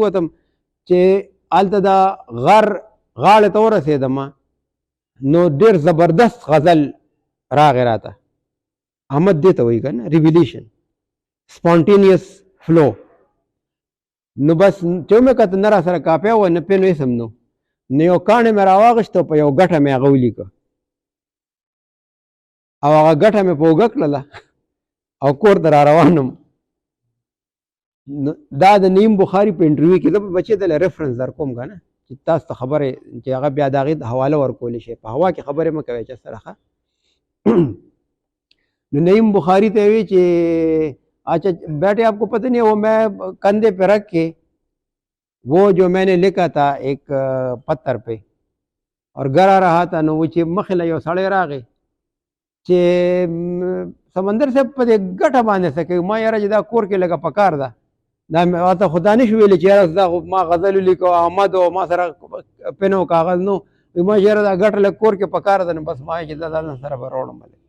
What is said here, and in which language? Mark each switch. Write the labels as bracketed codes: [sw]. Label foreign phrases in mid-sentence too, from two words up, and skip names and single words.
[ps] ووتم چې هلته دا غاړې ته ورسېدم نو ډېر زبردست غزل راغی راته احمد دې ته وایي که نه [en] revelation spontaneous flow [ps] نو بس چې مې کته نه را سره کاپی وه نه پین ویسم نو یو کاڼې مې راواغېشته په یو ګټه مې هغه ولیکه او هغه ګټه مې په اوږه کړله او کور ته را روانم دا د نعیم بخاري په انټرویو کې زه به بچې دله ریفرنس در کوم که نه چې تاسو ته خبرې چې هغه بیا د هغې حواله ورکولی شي په هوا کې خبرې مه کوئ چا سره ښه نو نعیم بخاری ته وی چې [ur] اچھا بیٹے آپ کو پتہ نہیں وہ میں کندھے پہ رکھ کے وہ جو میں نے لکھا تھا ایک پتھر پہ اور گرا رہا تھا [ps] نو چې مخله یو سړی راغی چې سمندر سے په دې ګټه باندې څه کوي ما یاره چې دا کور کې لږه پکار ده دا ورته خو دا نشو ویلی چې یاره دا ما غزل ولیکو احمد او ما سره پن او کاغذ نو ما یاره دا ګټه لږ کور کې پکار ده نو بس ما چې دا ځان سره به راوړم